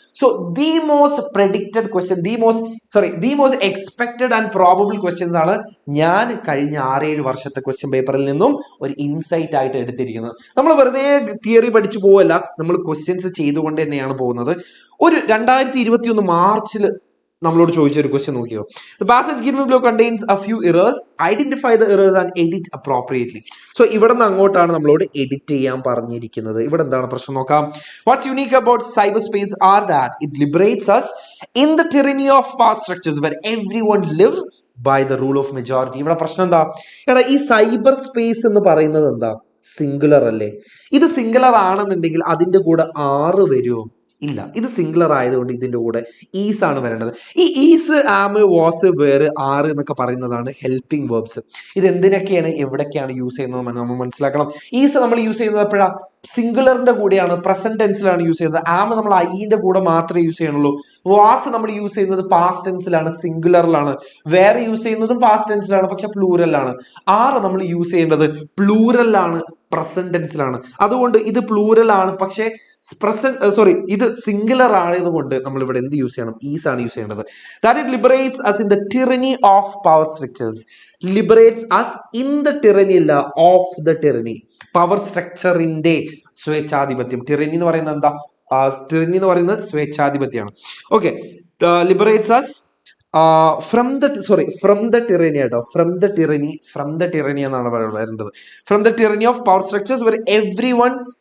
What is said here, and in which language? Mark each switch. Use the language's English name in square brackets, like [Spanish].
[English] so the most predicted question, the most expected and probable questions [Malayalam] ആണ് ഞാൻ കഴിഞ്ഞ 6-7 വർഷത്തെ ക്വസ്റ്റ്യൻ പേപ്പറിൽ നിന്നും ഒരു ഇൻസൈറ്റ് ആയിട്ട് എടുത്തിരിക്കുന്നത്. നമ്മൾ വെറുതെ തിയറി പഠിച്ചു പോവല്ല, നമ്മൾ ക്വസ്റ്റ്യൻസ് ചെയ്തുകൊണ്ട് തന്നെയാണ് പോകുന്നത്. ഒരു 2021 മാർച്ചിൽ നമ്മളോട് ചോദിച്ച ഒരു ക്വസ്റ്റ്യൻ നോക്കിയോ. [English] The passage given below contains a few errors. Identify the errors and edit appropriately. [Malayalam] So ഇവിടെ നിന്ന് അങ്ങോട്ടാണ് നമ്മളോട് എഡിറ്റ് ചെയ്യാൻ പറഞ്ഞിരിക്കുന്നത്. ഇവിടെ എന്താണ് പ്രശ്നം നോക്കാം. [English] What's unique about cyberspace are that it liberates us in the tyranny of power structures where everyone live by the rule of majority. [Malayalam] ഇവിടെ പ്രശ്നം എന്താ? എടാ, ഈ സൈബർ സ്പേസ് എന്ന് പറയുന്നത് എന്താ? സിംഗുലർ അല്ലേ? ഇത് സിംഗുലർ ആണെന്നുണ്ടെങ്കിൽ അതിന്റെ കൂടെ 6 വരുമോ? ഇല്ല. ഇത് സിംഗുലർ ആയതുകൊണ്ട് ഇതിന്റെ കൂടെ ഈസ് ആണ് വരേണ്ടത്. ഈ is, am, was, where, R എന്നൊക്കെ പറയുന്നതാണ് ഹെൽപ്പിംഗ് വേർബ്സ്. ഇത് എന്തിനൊക്കെയാണ്, എവിടൊക്കെയാണ് യൂസ് ചെയ്യുന്നത് നമ്മൾ മനസ്സിലാക്കണം. ഈസ് നമ്മൾ യൂസ് ചെയ്യുന്നത് എപ്പോഴാണ്? സിംഗുലറിന്റെ കൂടെയാണ്, പ്രസന്റ് ടെൻസിലാണ് യൂസ് ചെയ്യുന്നത്. ആം നമ്മൾ ഐന്റെ കൂടെ മാത്രമേ യൂസ് ചെയ്യണുള്ളൂ. വാസ് നമ്മൾ യൂസ് ചെയ്യുന്നത് പാസ്റ്റ് ടെൻസിലാണ്, സിംഗുലറിലാണ്. വേറെ യൂസ് ചെയ്യുന്നതും പാസ്റ്റ് ടെൻസിലാണ്, പക്ഷെ പ്ലൂറലാണ്. ആർ നമ്മൾ യൂസ് ചെയ്യേണ്ടത് പ്ലൂറലാണ്, പ്രസന്റ് ടെൻസിലാണ്. അതുകൊണ്ട് ഇത് പ്ലൂറൽ ആണ്, പക്ഷേ ഇത് സിംഗുലർ ആയതുകൊണ്ട് നമ്മൾ ഇവിടെ എന്ത് യൂസ് ചെയ്യണം? ഈസ് ആണ് യൂസ് ചെയ്യേണ്ടത്. [English] That it liberates us in the tyranny of power structures. Liberates us in the tyranny അല്ല, of the tyranny. [Malayalam] പവർ സ്ട്രക്ചറിന്റെ സ്വേച്ഛാധിപത്യം. ടിറനി എന്ന് പറയുന്നത് എന്താ? ടിറനി എന്ന് പറയുന്നത് സ്വേച്ഛാധിപത്യമാണ്. [English] Okay, liberates us from the tyranny കേട്ടോ. From the tyranny [Malayalam] എന്നാണ് വരേണ്ടത്. [English] From the tyranny of power structures where everyone.